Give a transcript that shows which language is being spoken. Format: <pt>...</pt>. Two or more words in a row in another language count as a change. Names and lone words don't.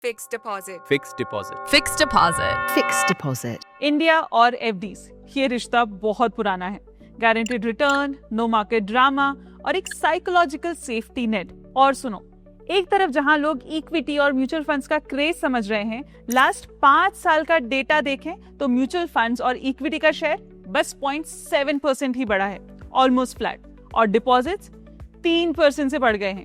<en>Fixed deposit. Fixed deposit. Fixed deposit. Fixed deposit.</en> <hi>इंडिया और एफडीज, ये रिश्ता बहुत पुराना है।</hi> <en>guaranteed return, no market drama</en> <hi>और एक</hi> <en>psychological safety net.</en> <hi>और सुनो, एक तरफ जहां लोग इक्विटी और</hi> <en>mutual funds</en> <hi>का क्रेज समझ रहे हैं, लास्ट 5 साल का डेटा देखें तो</hi> <en>mutual funds</en> <hi>और इक्विटी का शेयर बस 0.7% ही बढ़ा है,</hi> <en>almost flat,</en> <hi>और डिपॉजिट्स 3% से बढ़ गए हैं।</hi>